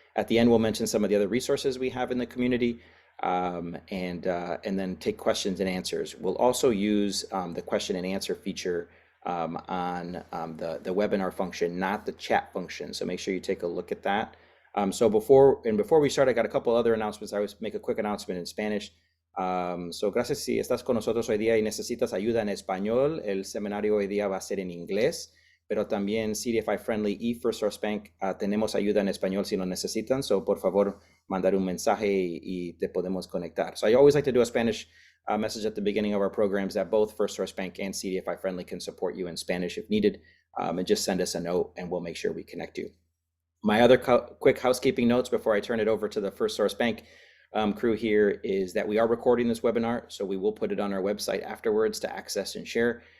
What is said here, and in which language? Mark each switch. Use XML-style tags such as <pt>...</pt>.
<en>At the end, we'll mention some of the other resources we have in the community, and then take questions and answers. We'll also use the question and answer feature on the webinar function, not the chat function. So make sure you take a look at that. So before we start, I got a couple other announcements. I always make a quick announcement in Spanish.</en> <es>So gracias si estás con nosotros hoy día y necesitas ayuda en español. El seminario hoy día va a ser en inglés, pero también CDFI Friendly y First Source Bank tenemos ayuda en español si lo necesitan.</es> <en>So</en> <es>por favor, mandar un mensaje y te podemos conectar.</es> <en>So I always like to do a Spanish message at the beginning of our programs that both First Source Bank and CDFI Friendly can support you in Spanish if needed, and just send us a note and we'll make sure we connect you. My other quick housekeeping notes before I turn it over to the First Source Bank crew here is that we are recording this webinar, so we will put it on our website afterwards to access and share.</en>